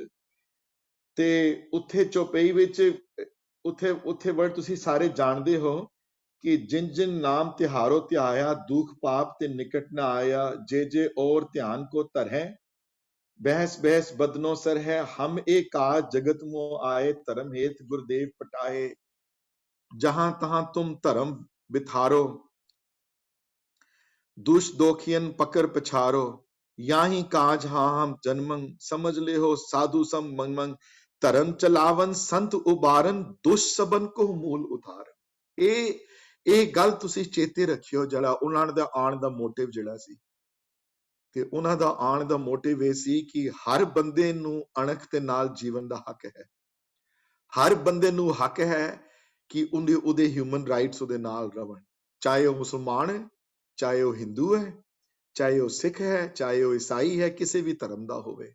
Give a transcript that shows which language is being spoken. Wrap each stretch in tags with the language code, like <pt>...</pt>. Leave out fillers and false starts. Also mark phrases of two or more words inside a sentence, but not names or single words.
<pa>ਤੇ ਉੱਥੇ ਚੌਪਈ ਵਿੱਚ ਉੱਥੇ ਵਰਡ ਤੁਸੀਂ ਸਾਰੇ ਜਾਣਦੇ ਹੋ ਕਿ</pa> <bra>ਜਿਨ ਜਿਨ ਨਾਮ ਤਿਹਾਰੋ ਧਿਆਇਆ, ਦੁਖ ਪਾਪ ਤੇ ਨਿਕਟ ਨਾ ਆਇਆ, ਜੇ ਔਰ ਧਿਆਨ ਕੋ ਤਰਹਿ, ਬਹਿਸ ਬਹਿਸ ਬਦਨੋ ਸਰ ਹੈ, ਹਮ एक काज जगत मोह आए, धर्म हेत गुरुदेव पटाए, जहां तहां तुम धर्म बिथारो, दुष्ट दोखियन पकड़ पछारो, याही काज हाँ हम जन्मंग, समझ ले हो साधु सम मंगमंग, धर्म चलावन संत उबारन, दुष्ट सबन को मूल उतारन।</bra> <pa>ਇਹ ਗੱਲ ਤੁਸੀਂ ਚੇਤੇ ਰੱਖਿਓ, ਜਿਹੜਾ ਉਹਨਾਂ ਦਾ ਆਉਣ ਦਾ ਮੋਟਿਵ ਜਿਹੜਾ ਸੀ, ਤੇ ਉਹਨਾਂ ਦਾ ਆਉਣ ਦਾ ਮੋਟਿਵ ਇਹ ਸੀ ਕਿ ਹਰ ਬੰਦੇ ਨੂੰ ਅਣਖ ਦੇ ਨਾਲ ਜੀਵਨ ਦਾ ਹੱਕ ਹੈ। ਹਰ ਬੰਦੇ ਨੂੰ ਹੱਕ ਹੈ ਕਿ ਉਹਦੇ</pa> <en>human rights</en> <pa>ਉਹਦੇ ਨਾਲ ਰਹਿਣ, ਚਾਹੇ ਉਹ ਮੁਸਲਮਾਨ ਹੈ, ਚਾਹੇ ਉਹ ਹਿੰਦੂ ਹੈ, ਚਾਹੇ ਉਹ ਸਿੱਖ ਹੈ, ਚਾਹੇ ਉਹ ਈਸਾਈ ਹੈ, ਕਿਸੇ ਵੀ ਧਰਮ ਦਾ ਹੋਵੇ।</pa>